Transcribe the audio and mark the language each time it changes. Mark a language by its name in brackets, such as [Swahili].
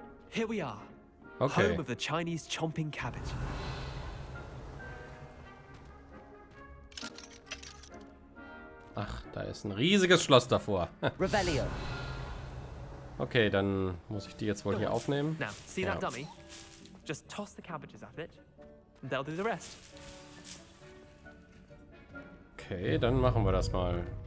[English] Here we are. Okay. Home of the Chinese chomping cabbage. [German] Ach, da ist ein riesiges Schloss davor. [English] Revelio. [German] Okay, dann muss ich die jetzt wohl hier aufnehmen. [English] Now, see [German] Ja. [English] that dummy? Just toss the cabbages at it, and they'll do the rest. [German] Okay, dann machen wir das mal.